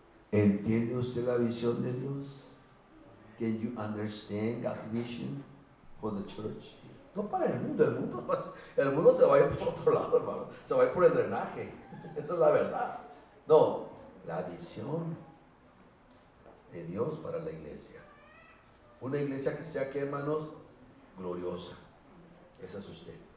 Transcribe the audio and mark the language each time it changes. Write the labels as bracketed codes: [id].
[es] ¿Entiende usted la visión de Dios? [en] Can you understand God's vision for the church? [es] No para el mundo se va a ir por otro lado, hermano. Se va a ir por el drenaje. Esa es la verdad. No, la visión de Dios para la iglesia. Una iglesia que sea, ¿qué, hermanos? Gloriosa. Esa es usted.